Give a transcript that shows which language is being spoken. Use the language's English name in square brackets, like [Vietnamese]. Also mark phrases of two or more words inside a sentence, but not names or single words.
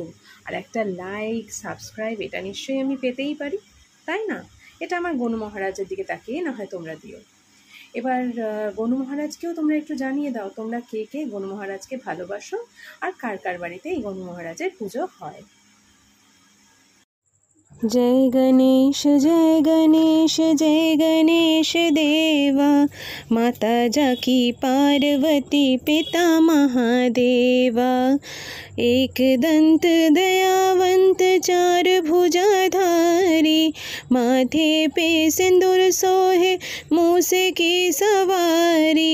[Bangla] আর একটা [English] like, subscribe, [Bangla] এটা নিশ্চয়ই আমি পেতেই পারি, তাই না? এটা আমার গণু মহারাজের দিকে তাকিয়ে না হয় তোমরা দিও। এবার গণু মহারাজকেও তোমরা একটু জানিয়ে দাও তোমরা কে কে গণু মহারাজকে ভালোবাসো, আর কার কার বাড়িতে এই গণু মহারাজের পুজো হয়। [Hindi] जय गणेश जय गणेश जय गणेश देवा, माता जाकी पार्वती पिता महादेवा। एक दंत दयावंत चार भुजाधारी, माथे पे सिंदूर सोहे मूस की सवारी।